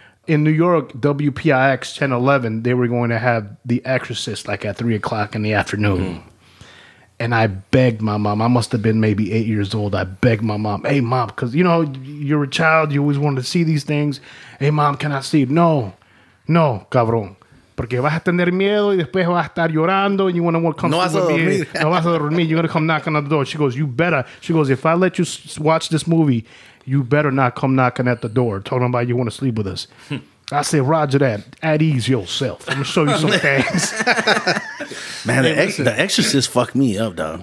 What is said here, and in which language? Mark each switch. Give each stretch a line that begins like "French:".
English: In New York, WPIX 1011, they were going to have The Exorcist like at 3 o'clock in the afternoon. And I begged my mom. I must have been maybe 8 years old. I begged my mom, hey, mom, because, you know, you're a child. You always wanted to see these things. Hey, mom, can I see it?
Spanish: No, cabron. Porque vas a tener miedo y después vas a estar llorando
English: and you want to come
Spanish: No
English: sleep
Spanish: vas a
English: with me.
Spanish: dormir. No vas a dormir.
English: You're going to come knocking on the door. She goes, you better. She goes, if I let you watch this movie, you better not come knocking at the door talking about you want to sleep with us. I said, Roger that. At ease yourself. I'm going to show you some things. Man, Hey, the Exorcist fucked me up, dog.